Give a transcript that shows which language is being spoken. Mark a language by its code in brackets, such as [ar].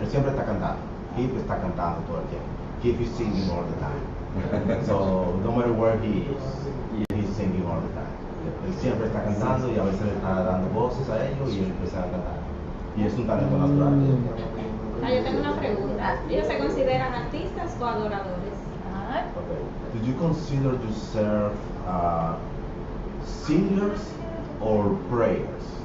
[es] Él siempre está cantando. Keith está cantando todo el tiempo. [en] Keith is singing all the time. So no matter where he is, he's singing all the time. [es] Él siempre está cantando y a veces le está dando voces a ellos y él empieza a cantar. Y es un talento natural que él tiene. Yo tengo una pregunta. ¿Ellos se consideran artistas o adoradores? [en] Okay. Did you consider yourself singers or prayers?